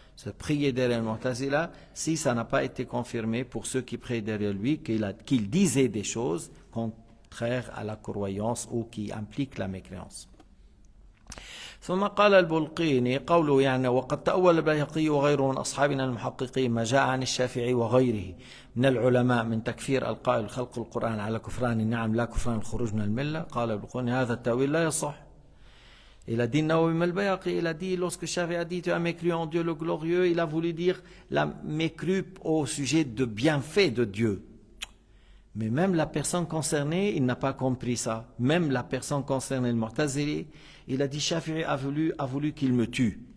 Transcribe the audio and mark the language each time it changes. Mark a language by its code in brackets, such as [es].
[fr] Se prier derrière le Mu'tazila, si ça n'a pas été confirmé pour ceux qui prient derrière lui qu'il disait des choses contraires à la croyance ou qui impliquent la mécréance. [ar] ثم قال البلقيني قوله يعني وقد تأول البيهقي وغيره من أصحابنا المحققين ما جاء عن الشافعي وغيره من العلماء من تكفير القائل خلق القرآن على كفران النعم لا كفران الخروج من الملة. قال البلقيني هذا التأويل لا يصح. [fr] Il a dit Nawawi al-Bayhaqi, il a dit lorsque Shafi'i a dit tu as mécru en Dieu le glorieux, il a voulu dire la mécru au sujet de bienfait de Dieu. Mais même la personne concernée, il n'a pas compris ça. Même la personne concernée, le Mu'tazili, il a dit Shafi'i a voulu qu'il me tue.